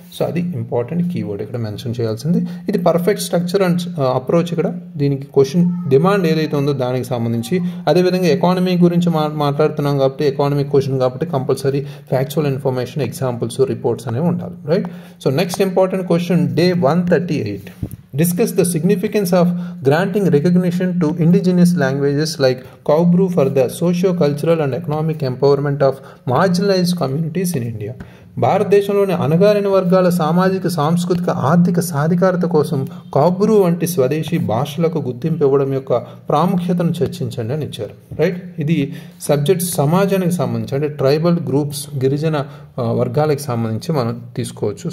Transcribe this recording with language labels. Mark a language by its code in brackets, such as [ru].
[te] So అది important keyword ఇక్కడ mention చేయాల్సింది. ఇది పర్ఫెక్ట్ స్ట్రక్చర్ అండ్ అప్రోచ్. ఇక్కడ దీనికి క్వశ్చన్ డిమాండ్ ఏదైతే ఉందో దానికి సంబంధించి, అదేవిధంగా ఎకానమీ గురించి మాట్లాడుతున్నాం కాబట్టి ఎకానమీ క్వశ్చన్ కాబట్టి compulsory factual information, examples, reports అనేవి ఉండాలి, right? So next important question day 138. [en] Discuss the significance of granting recognition to indigenous languages like Kaubru for the socio-cultural and economic empowerment of marginalized communities in India. [te] భారతదేశంలోని అణగారిన వర్గాల సామాజిక, సాంస్కృతిక, ఆర్థిక సాధికారత కోసం కౌబ్రు వంటి స్వదేశీ భాషలకు గుర్తింపు ఇవ్వడం యొక్క ప్రాముఖ్యతను చర్చించండి అని ఇచ్చారు, రైట్? ఇది సబ్జెక్ట్ సమాజానికి సంబంధించి, అంటే ట్రైబల్ గ్రూప్స్, గిరిజన వర్గాలకు సంబంధించి మనం తీసుకోవచ్చు.